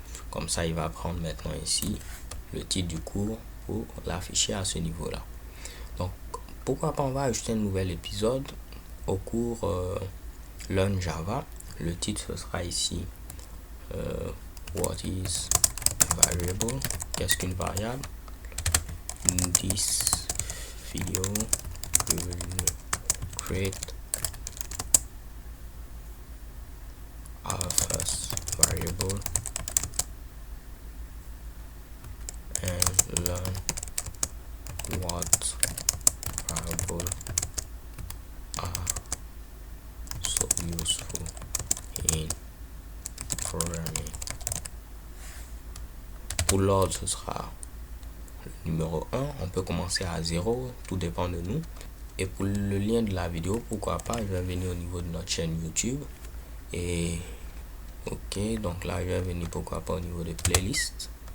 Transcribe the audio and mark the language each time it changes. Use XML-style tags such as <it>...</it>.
<fr>Comme ça, il va prendre maintenant ici le titre du cours pour l'afficher à ce niveau-là. Donc, pourquoi pas on va ajouter un nouvel épisode au cours Learn Java. Le titre, ce sera ici</fr> <en>What is variable?</en> <fr>Qu'est-ce qu'une variable?</fr> <en>In this video, we will create our first variable and learn what variables are so useful in programming.</en> <fr>Pour l'ordre, ce sera le numéro 1. On peut commencer à 0, tout dépend de nous. Et pour le lien de la vidéo, pourquoi pas, je vais venir au niveau de notre chaîne YouTube. Et ok, donc là, je vais venir pourquoi pas au niveau de playlist.</fr>